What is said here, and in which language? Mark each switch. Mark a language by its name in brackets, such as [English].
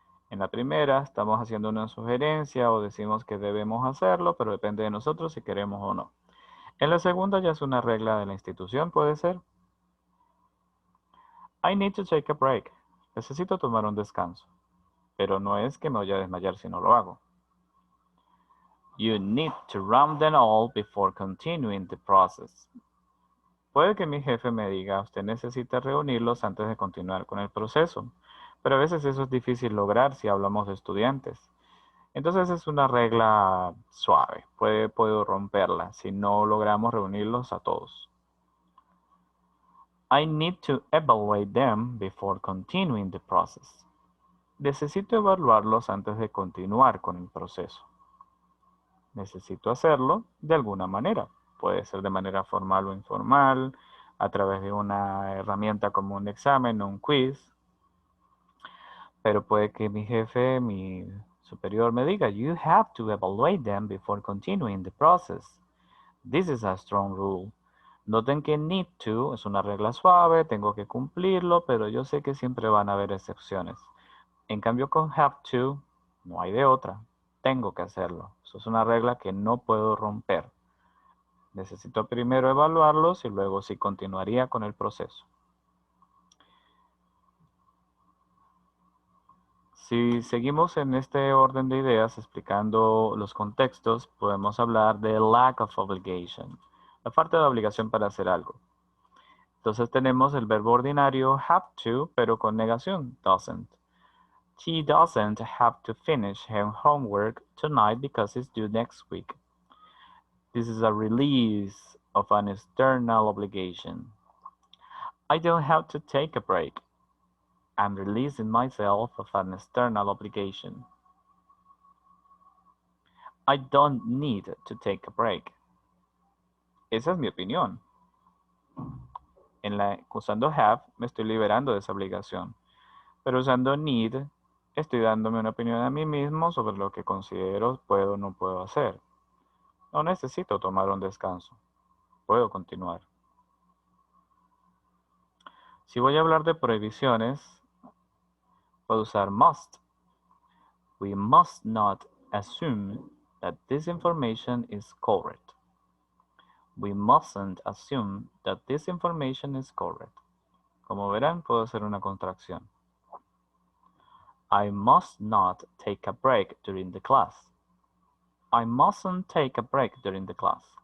[Spanish] En la primera, estamos haciendo una sugerencia o decimos que debemos hacerlo, pero depende de nosotros si queremos o no. En la segunda, ya es una regla de la institución, puede ser. [English] I need to take a break. [Spanish] Necesito tomar un descanso. Pero no es que me vaya a desmayar si no lo hago. [English] You need to round them all before continuing the process. [Spanish] Puede que mi jefe me diga, usted necesita reunirlos antes de continuar con el proceso, pero a veces eso es difícil lograr si hablamos de estudiantes. Entonces es una regla suave, puedo romperla si no logramos reunirlos a todos. [English] I need to evaluate them before continuing the process. [Spanish] Necesito evaluarlos antes de continuar con el proceso. Necesito hacerlo de alguna manera. Puede ser de manera formal o informal, a través de una herramienta como un examen o un quiz. Pero puede que mi jefe, mi superior me diga, [English] you have to evaluate them before continuing the process. This is a strong rule. [Spanish] Noten que need to es una regla suave, tengo que cumplirlo, pero yo sé que siempre van a haber excepciones. En cambio con have to, no hay de otra. Tengo que hacerlo. Eso es una regla que no puedo romper. Necesito primero evaluarlos y luego sí continuaría con el proceso. Si seguimos en este orden de ideas explicando los contextos, podemos hablar de [English] lack of obligation, [Spanish] la falta de obligación para hacer algo. Entonces tenemos el verbo ordinario have to, pero con negación, doesn't. [English] She doesn't have to finish her homework tonight because it's due next week. This is a release of an external obligation. I don't have to take a break. I'm releasing myself of an external obligation. I don't need to take a break. [Spanish] Esa es mi opinión. Usando have, me estoy liberando de esa obligación. Pero usando need, estoy dándome una opinión a mí mismo sobre lo que considero puedo o no puedo hacer. No necesito tomar un descanso. Puedo continuar. Si voy a hablar de prohibiciones, puedo usar must. [English] We must not assume that this information is correct. We mustn't assume that this information is correct. [Spanish] Como verán, puedo hacer una contracción. [English] I must not take a break during the class. I mustn't take a break during the class.